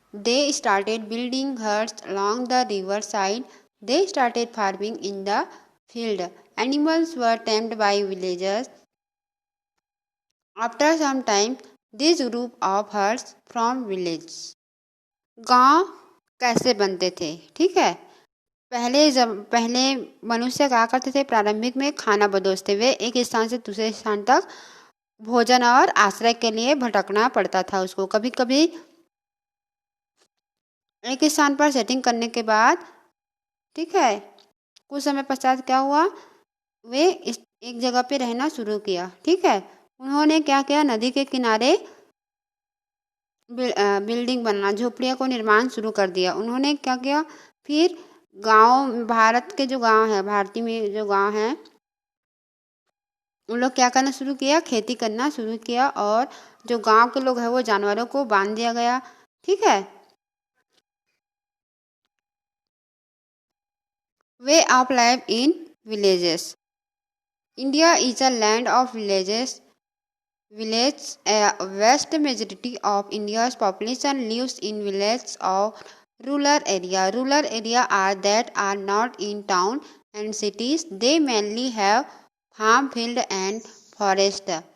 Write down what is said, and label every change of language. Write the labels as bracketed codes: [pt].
[en] They started building huts along the river side. They started farming in the field. Animals were tamed by villagers. After some time, this group of herds from village. [hi] गांव कैसे बनते थे? ठीक है। पहले मनुष्य क्या करते थे? प्रारंभिक में खाना बदोशते हुए एक स्थान से दूसरे स्थान तक भोजन और आश्रय के लिए भटकना पड़ता था उसको। कभी कभी एक स्थान पर सेटिंग करने के बाद, ठीक है, कुछ समय पश्चात क्या हुआ? वे एक जगह पे रहना शुरू किया। ठीक है। उन्होंने क्या किया? नदी के किनारे बिल्डिंग बनना, झोपड़ियों को निर्माण शुरू कर दिया। उन्होंने क्या किया? फिर गांव, भारत के जो गांव है, भारतीय में जो गांव है, उन लोग क्या करना शुरू किया? खेती करना शुरू किया। और जो गांव के लोग हैं वो जानवरों को बांध दिया गया। ठीक है। [en] Way of life in villages. India is a land of villages. A vast majority of India's population lives in villages or rural area. Rural area are that are not in town and cities. They mainly have farm, field and forest.